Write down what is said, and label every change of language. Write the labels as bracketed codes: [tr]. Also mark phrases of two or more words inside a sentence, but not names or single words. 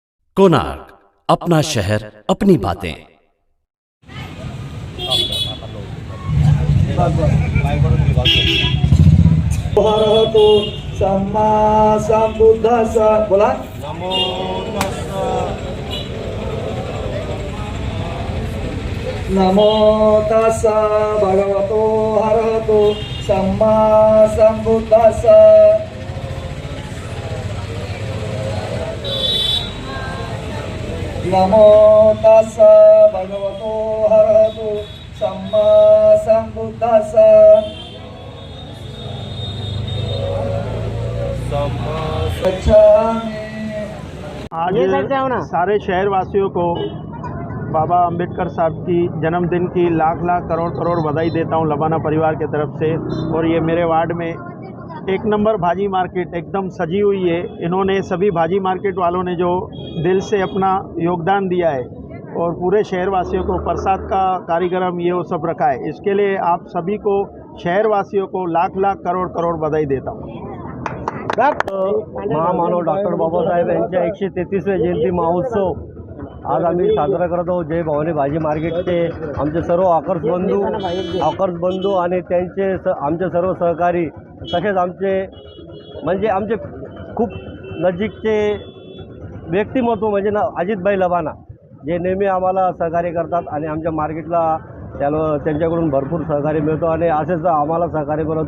[hi] कोणार्क, अपना शहर अपनी बातें। [pi] हरहतो सम्मा संबुद्धस्स बोला नमो तस्स नमो तस्स भगवतो हरहतो सम्मा संबुद्धस्स नमो तस्स भगवतो हरहतो सम्मा संबुद्धस्स [hi] आज सारे शहरवासियों को बाबा अंबेडकर साहब की जन्मदिन की लाख लाख करोड़ करोड़ बधाई देता हूं लबाना परिवार की तरफ से। और ये मेरे वार्ड में एक नंबर भाजी मार्केट एकदम सजी हुई है। इन्होंने सभी भाजी मार्केट वालों ने जो दिल से अपना योगदान दिया है और पूरे शहरवासियों को प्रसाद का कार्यक्रम ये वो सब रखा है। इसके लिए आप सभी को शहरवासियों को लाख लाख करोड़ करोड़ बधाई देता हूँ। [mr] महामानव डॉक्टर बाबासाहेब यांच्या 133वे जयंती महोत्सव आज आम्ही साजरा करत आहोत। जय भवानी भाजी मार्केटचे आमचे सर्व हॉकर्स बंधू आणि त्यांचे आमचे सर्व सहकारी तसेच आमचे खूप नजीकचे व्यक्तिमत्व म्हणजे अजितभाई लबाना जे नेहमी आम्हाला सहकार्य करतात आणि आमच्या मार्केटला त्यांच्याकडून भरपूर सहकार्य मिळतो आणि असेच आम्हाला सहकार्य मिळतो।